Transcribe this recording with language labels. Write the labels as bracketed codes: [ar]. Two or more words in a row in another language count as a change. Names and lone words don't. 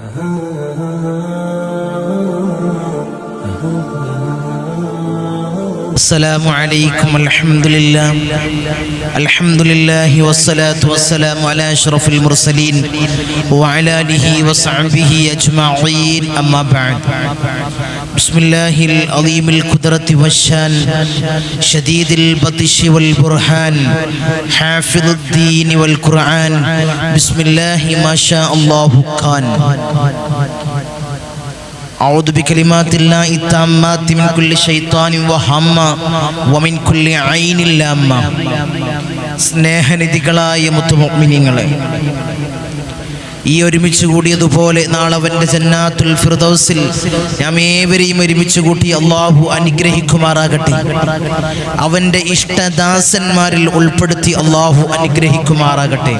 [ar] السلام عليكم الحمد لله والصلاة والسلام على أشرف المرسلين وعلى آله وصحبه أجمعين أما بعد بسم الله العظيم القدرة والشان شديد البطش والبرهان حافظ الدين والقرآن بسم الله ما شاء الله كان أعوذ بكلمات الله التامات من كل شيطان وهمة ومن كل عين لامة [ml] സ്നേഹനിധികളായ മുത്തുമുഅ്മിനീങ്ങളെ, ഈ ഒരുമിച്ച് കൂടിയതുപോലെ നാളെ അവൻ്റെ ജന്നാത്തുൽ ഫിർദൗസിൽ നാം ഏവരെയും ഒരുമിച്ച് കൂട്ടി അള്ളാഹു അനുഗ്രഹിക്കുമാറാകട്ടെ. അവൻ്റെ ഇഷ്ടദാസന്മാരിൽ ഉൾപ്പെടുത്തി അള്ളാഹു അനുഗ്രഹിക്കുമാറാകട്ടെ.